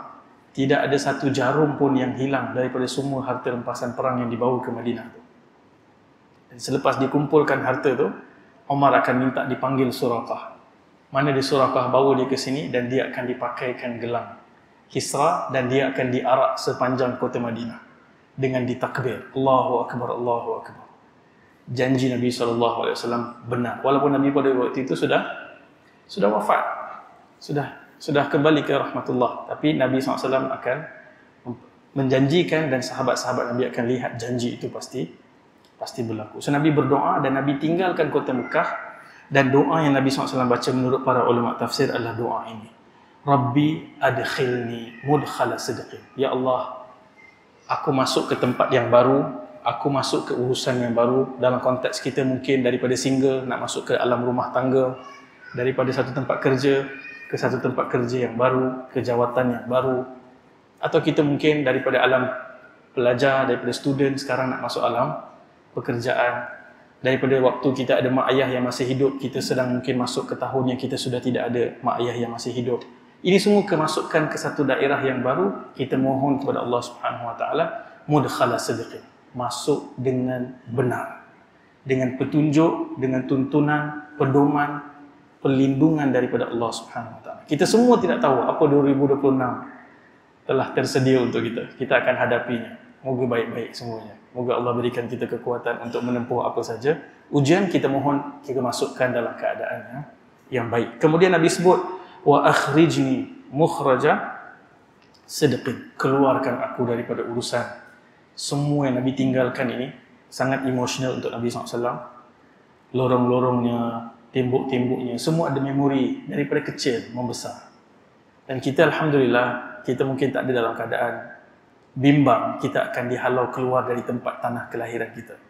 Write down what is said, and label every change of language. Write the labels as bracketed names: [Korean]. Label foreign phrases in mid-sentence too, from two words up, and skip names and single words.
[Malay] Tidak ada satu jarum pun yang hilang daripada semua harta rampasan perang yang dibawa ke Madinah tu. Dan selepas dikumpulkan harta tu, Umar akan minta dipanggil Suraqah. Mana dia Suraqah, bawa dia ke sini dan dia akan dipakaikan gelang Kisra dan dia akan diarak sepanjang kota Madinah dengan ditakbir, [Arabic] الله أكبر، الله أكبر. [Malay] Janji Nabi SAW benar. Walaupun Nabi pada waktu itu sudah wafat, sudah kembali ke rahmatullah. Tapi Nabi SAW akan menjanjikan dan sahabat-sahabat Nabi akan lihat janji itu pasti berlaku. So Nabi berdoa dan Nabi tinggalkan kota Mekah. Dan doa yang Nabi SAW baca menurut para ulama tafsir adalah doa ini, [Arabic] رب أدخلني مدخل صدق. يا الله, [Malay] aku masuk ke tempat yang baru, aku masuk ke urusan yang baru. Dalam konteks kita mungkin daripada single nak masuk ke alam rumah tangga, daripada satu tempat kerja ke satu tempat kerja yang baru, ke jawatan yang baru. Atau kita mungkin daripada alam pelajar, daripada student, sekarang nak masuk alam pekerjaan. Daripada waktu kita ada mak ayah yang masih hidup, kita sedang mungkin masuk ke tahun yang kita sudah tidak ada mak ayah yang masih hidup. Ini semua kemasukan ke satu daerah yang baru. Kita mohon kepada Allah [Arabic] سبحانه وتعالى مدخل صدق, [Malay] masuk dengan benar, dengan petunjuk, dengan tuntunan, pedoman, perlindungan daripada Allah [Arabic] سبحانه وتعالى. [Malay] Kita semua tidak tahu apa 2026 telah tersedia untuk kita. Kita akan hadapinya. Moga baik-baik semuanya. Moga Allah berikan kita kekuatan untuk menempuh apa saja ujian. Kita mohon kita masukkan dalam keadaan yang baik. Kemudian Nabi sebut, [Arabic] وأخرجني مخرج صدق, [Malay] keluarkan aku daripada urusan. Semua yang Nabi tinggalkan ini sangat emosional untuk Nabi SAW. Lorong-lorongnya, tembok-temboknya, semua ada memori daripada kecil membesar. Dan kita alhamdulillah, kita mungkin tak ada dalam keadaan bimbang kita akan dihalau keluar dari tempat tanah kelahiran kita.